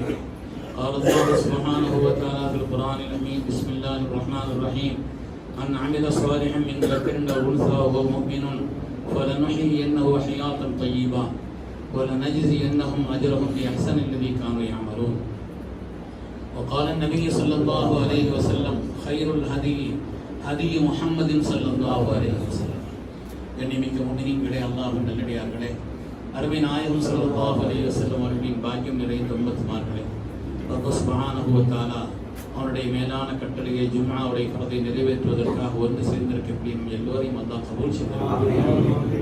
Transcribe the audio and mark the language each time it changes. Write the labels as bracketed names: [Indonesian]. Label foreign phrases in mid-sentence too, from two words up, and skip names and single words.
[Arabic] قال الله سبحانه وتعالى في القرآن الأمين بسم الله الرحمن الرحيم من عمل صالحا من ذكر أو أنثى وهو مؤمن فلنحيينه حياة طيبة ولنجزينهم أجرهم بأحسن الذي كانوا يعملون. وقال النبي صلى الله عليه وسلم خير الهدي هدي محمد صلى الله عليه وسلم. [Tamil] கண்ணியமிக்க முஃமினீன்களே, அல்லாஹ்வின் நல்லடியார்களே, அருமை நாயகம் [Arabic] صلى الله عليه وسلم [Tamil] அவர்களின் பாக்கியம் நிறைந்த உம்மத்துமார்களே, [Arabic] رب سبحانه وتعالى [Tamil] அவருடைய மேலான கட்டளையை ஜும்ஆவுடைய ஃபர்தை நிறைவேற்றுவதற்காக ஒன்று சேர்ந்திருக்கக்கூடிய எல்லோரையும் அல்லாஹ் கபூல் செய்வானாக.